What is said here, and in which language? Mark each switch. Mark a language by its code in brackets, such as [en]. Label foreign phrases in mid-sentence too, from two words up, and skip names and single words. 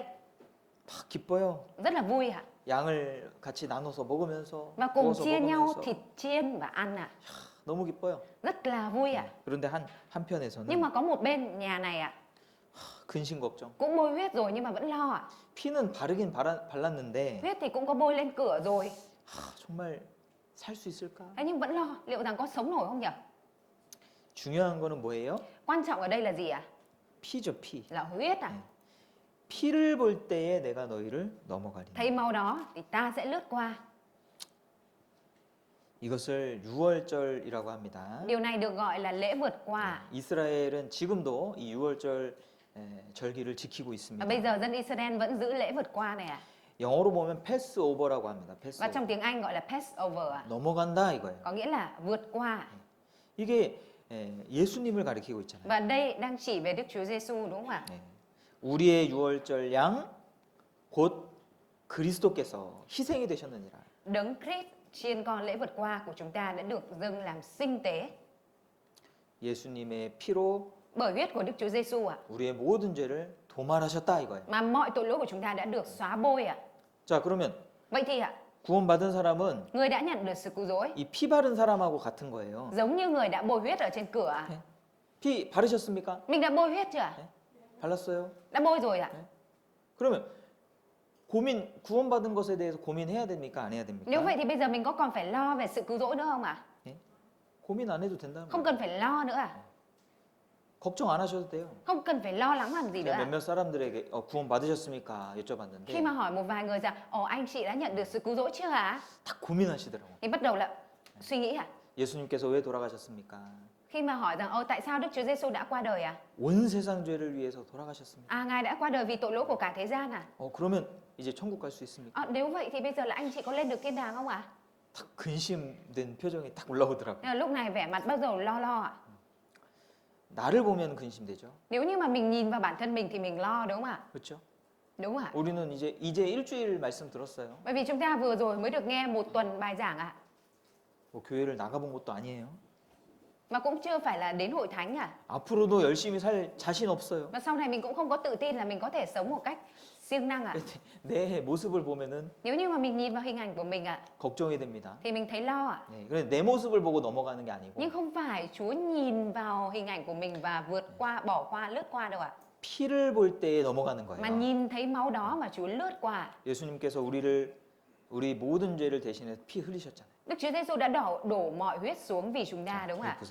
[ko] 막 기뻐요. [vi] Rất là vui ạ. [ko] 양을 같이 나눠서 먹으면서 [vi] Và cùng [ko] 구워서 [vi] chia nhau [ko] 먹으면서 [vi] thịt chiên và ăn ạ. [ko] 너무 기뻐요. [vi] Rất là vui ạ. [ko] 그런데 한편에서는 [vi] Nhưng mà có một bên nhà này ạ, [ko] 근심 걱정. [vi] cũng bôi huyết rồi nhưng mà vẫn lo ạ. [ko] 피는 바르긴 발랐는데 [vi] Huyết thì cũng có bôi lên cửa rồi. [ko] 정말 살 수 있을까? [vi] Thế nhưng vẫn lo liệu rằng có sống nổi không nhỉ? [ko] 중요한 거는 뭐예요? [vi] Quan trọng ở đây là gì ạ? [ko] 피죠, 피. [vi] Là huyết à? [ko] 피를 볼 때에 내가 너희를 넘어가리니. [vi] Thấy máu đó thì ta sẽ lướt qua. [ko] 이것을 유월절이라고 합니다. [vi] Điều này được gọi là lễ vượt qua. [ko] 이스라엘은 지금도 이 유월절 절기를 지키고 [vi] Và [ko] 있습니다. [vi] bây giờ dân Israel vẫn giữ lễ vượt qua này ạ. [ko] 영어로 보면 패스오버라고 합니다. [vi] Và [ko] 패스오버. [vi] trong tiếng Anh gọi là Passover ạ. [ko] 넘어간다 이거예요. [vi] Có nghĩa là vượt qua. [ko] 이게 예수님을 가리키고 있잖아요. [vi] Và đây đang chỉ về Đức Chúa Giêsu đúng không ạ? [ko] 네. 우리의 유월절 양 곧 그리스도께서 희생이 되셨느니라. [vi] Đấng Christ chiên con lễ vượt qua của chúng ta đã được dâng làm sinh tế [ko] 예수님의 피로 [vi] bởi huyết của Đức Chúa Giêsu ạ. [ko] 우리의 모든 죄를 도말하셨다 이거예요. [vi] Mà mọi tội lỗi của chúng ta đã được xóa bôi ạ. [ko] 자, 그러면 [vi] Vậy thì ạ, [ko] 구원받은 사람은 [vi] người đã nhận được sự cứu rỗi [ko] 이 피 바른 사람하고 같은 거예요. [vi] giống như người đã bôi huyết ở trên cửa ạ. [ko] 피 바르셨습니까? [vi] Mình đã bôi huyết chưa ạ? [ko] 발랐어요. [vi] Đã bôi rồi ạ. [ko] 그러면 구원받은 것에 대해서 고민해야 됩니까? 안 해야 됩니까? [vi] Nếu vậy thì bây giờ mình có còn phải lo về sự cứu rỗi nữa không ạ? [ko] 고민 안 해도 된다는 [vi] Không [ko] 거예요. [vi] cần phải lo nữa à? [ko] 걱정 안 하셔도 돼요. [vi] Không cần phải lo lắng làm gì nữa [ko] 제가 [vi] à? [ko] 몇몇 사람들에게 구원받으셨습니까? 여쭤봤는데 [vi] Khi mà hỏi một vài người rằng, anh chị đã nhận được sự cứu rỗi chưa ạ? [ko] 다 고민하시더라고요. [vi] Thì bắt đầu là suy nghĩ ạ. [ko] 예수님께서 왜 돌아가셨습니까? [vi] Khi mà hỏi rằng, tại sao Đức Chúa Giêsu đã qua đời ạ? [ko] 온 세상 죄를 위해서 돌아가셨습니다. [vi] Ngài đã qua đời vì tội lỗi của cả thế gian à? [ko] 그러면 이제 천국 갈 수 있습니까? [vi] Nếu vậy thì bây giờ là anh chị có lên được thiên đàng không ạ? [ko] 딱 근심된 표정이 딱 올라오더라고요. [vi] Nhưng mà lúc này vẻ mặt bắt đầu lo ạ. [ko] 나를 보면 근심되죠. [vi] Nếu như mà mình nhìn vào bản thân mình thì mình lo đúng không ạ? [ko] 그렇죠? [vi] Đúng không ạ? [ko] 우리는 이제 일주일 말씀 들었어요. [vi] Bởi vì chúng ta vừa rồi mới được nghe một tuần bài giảng ạ. [ko] 뭐 교회를 나가본 것도 아니에요. [vi] Mà cũng chưa phải là đến hội thánh à. [ko] 앞으로도 열심히 살 자신 없어요. [vi] Và sau này mình cũng không có tự tin là mình có thể sống một cách siêng năng ạ. [ko] 내 모습을 보면은 [vi] Nếu như mà mình nhìn vào hình ảnh của mình ạ, [ko] 걱정이 됩니다. [vi] thì mình thấy lo ạ. [ko] 네, 그런데 내 모습을 보고 넘어가는 게 아니고 [vi] Nhưng không phải Chúa nhìn vào hình ảnh của mình và vượt qua, bỏ qua, lướt qua đâu ạ. [ko] 피를 볼 때에 넘어가는 [vi] Mà [ko] 거예요. [vi] nhìn thấy máu đó mà Chúa lướt qua. [ko] 예수님께서 우리 모든 죄를 대신해서 피 흘리셨잖아요. [vi] Đức Chúa Giêsu đã đổ mọi huyết xuống vì chúng ta đúng không ạ?